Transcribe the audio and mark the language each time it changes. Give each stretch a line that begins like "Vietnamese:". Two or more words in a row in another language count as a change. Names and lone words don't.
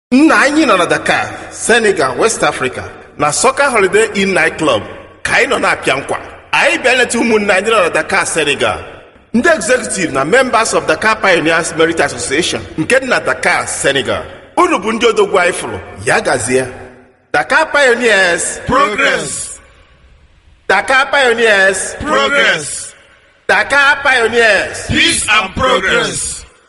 Igbo: Nna anyị nọ na Dakar, Senegal, West Africa, na Soca Holiday Inn Night Club, ka anyị nọ na-apịa nkwa. Anyị bịa leta ụmụnne anyị nọ na Dakar, Senegal. Ndị executive na
English: members of
Igbo: Dakar Pioneers Merit Association nke dị na Dakar, Senegal. Unu bụ ndị odogwu anyị fụrụ, ya gazie. Dakar Pioneers. Progress. Dakar Pioneers. Progress.
English: Dakar Pioneers. Peace and progress.